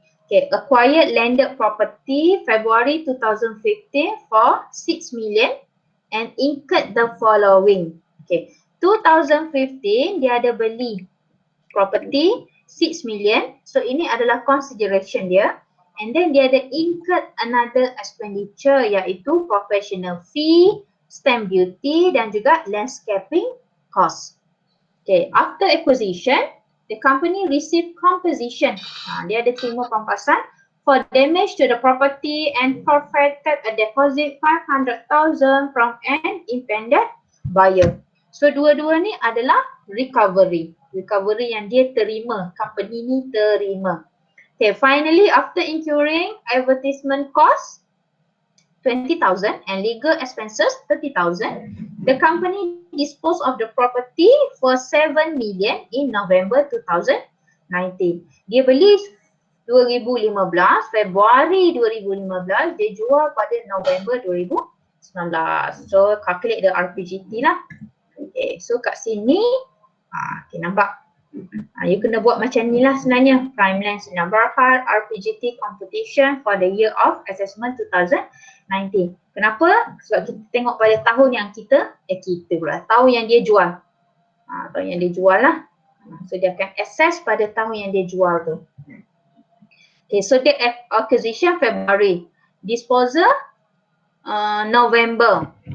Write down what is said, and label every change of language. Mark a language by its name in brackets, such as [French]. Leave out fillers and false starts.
[English] Okay, acquired landed property February 2015 for 6 million and incurred the following. Okay, [Malay] 2015 dia ada beli property [English] 6 million. [Malay] So ini adalah consideration dia. [English] And then dia ada incurred another expenditure iaitu professional fee, stamp duty dan juga landscaping cost. Okay, after acquisition, the company received compensation. [Malay] Dia ada terima pampasan [English] for damage to the property and forfeited a deposit 500,000 from an intended buyer. [Malay] So dua-dua ni adalah recovery. Recovery yang dia terima, company ni terima. [English] Okay, finally after incurring advertisement cost 20,000 and legal expenses 30,000, the company disposed of the property for 7 million in November 2019. [Malay] Dia beli 2015, Februari 2015, dia jual pada November 2019. [English] So calculate the RPGT [Malay] lah. Okay, so kat sini okay, nampak you kena buat macam ni lah sebenarnya. [English] Prime length number hard RPGT computation for the year of assessment 2019. [Malay] Kenapa? Sebab kita tengok pada tahun yang tahun yang dia jual. Tahun yang dia jual lah. So dia akan assess pada tahun yang dia jual tu. [English] Okay, so the acquisition February, disposal November.